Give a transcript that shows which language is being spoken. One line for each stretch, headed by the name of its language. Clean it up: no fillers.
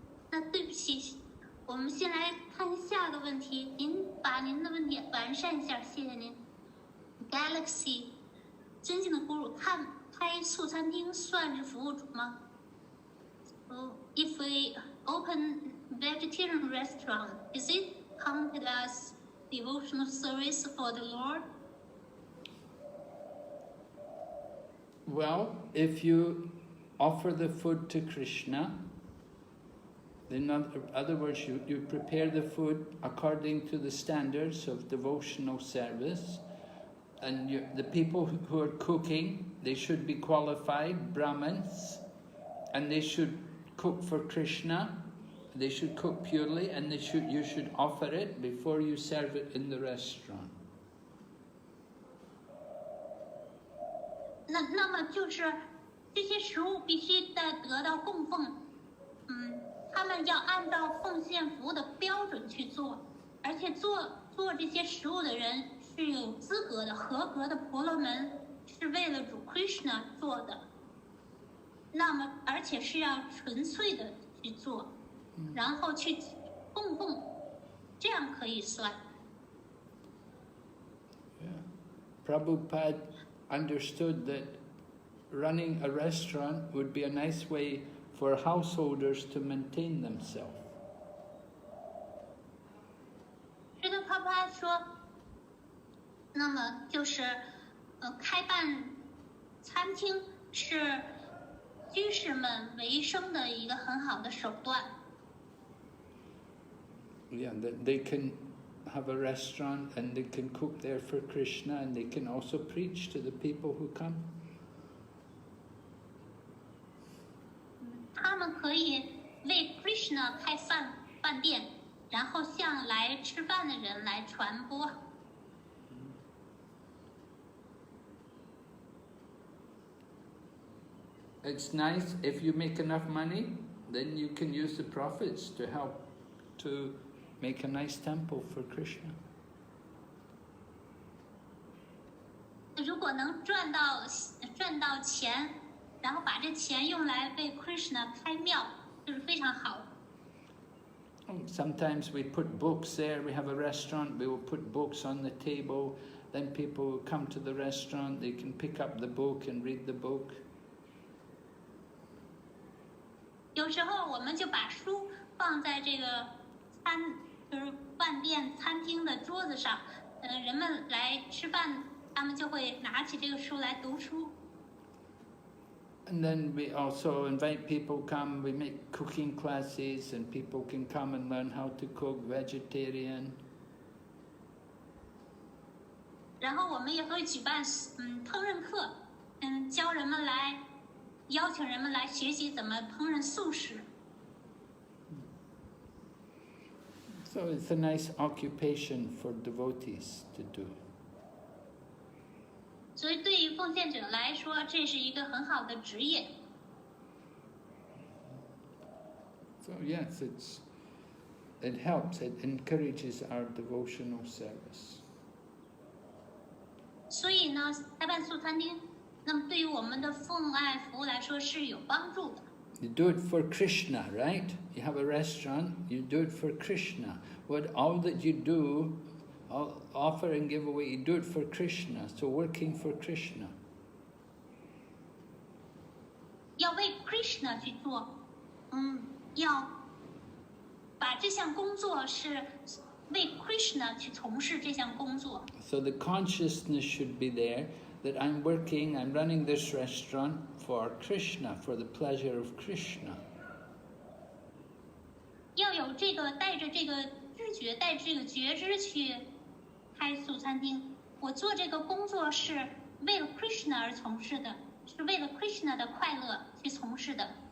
Chinese: 那对不起，我们先来看下个问题。您把您的问题完善一下，谢谢您。
English: Galaxy，
Chinese: 尊敬的咕噜，开素餐厅算是服务主吗？
English: If we open vegetarian restaurant, is it counted as devotional service for the Lord? Well, if you offer the food to Krishna, in other words, you prepare the food according to the standards of devotional service, and the people who are cooking, they should be qualified Brahmins, and they should cook for Krishna. They should cook purely, and you should offer it before you serve it in the restaurant.
Chinese: 那么就是这些食物必须得到供奉，他们要按照奉献服务的标准去做，而且做这些食物的人是有资格的、合格的婆罗门，是为了主 Krishna 做的。那么而且是要纯粹的去做，然后去供奉，这样可以算。
English: Prabhupada understood that running a restaurant would be a nice way for householders to maintain themselves.
Chinese: 这个帕帕说，那么就是开办餐厅是居士们维生的一个很好的手段。
English: Yeah, that they can have a restaurant and they can cook there for Krishna, and they can also preach to the people who come.
Chinese: 他们可以为 Krishna 开饭店，然后向来吃饭的人来传播。
English: It's nice if you make enough money, then you can use the profits to help to make a nice temple for Krishna.
Chinese: 如果能赚到钱，然后把这钱用来为 Krishna 开庙，就是非常好。
English: Sometimes we put books there. We have a restaurant. We will put books on the table. Then people who come to the restaurant, they can pick up the book and read the book.
Chinese: 有时候我们就把书放在这个就是饭店餐厅的桌子上，人们来吃饭，他们就会拿起这个书来读书。
English: And then we also invite people come. We make cooking classes, and people can come and learn how to cook vegetarian.
Chinese: 然后我们也会举办烹饪课，教人们来，邀请人们来学习怎么烹饪素食。
English: So it's a nice occupation for devotees to do.
Chinese: 所以对于奉献者来说，这是一个很好的职业。
English: So yes, it helps. It encourages our devotional service.
Chinese: 所以呢，开办素餐厅，那么对于我们的奉爱服务来说是有帮助的。
English: You do it for Krishna, right? You have a restaurant, you do it for Krishna. All that you do, all offer and give away, you do it for Krishna. So working for Krishna.
Chinese: 要为 Krishna 去做，要把这项工作是为 Krishna 去从事这项工作。
English: So the consciousness should be there that I'm working, I'm running this restaurant for Krishna, for the pleasure of Krishna.
Chinese: 要有这个带着这个知觉，带着这个觉知去开素餐厅。我做这个工作是为了 Krishna 而从事的，是为了 Krishna 的快乐去从事的。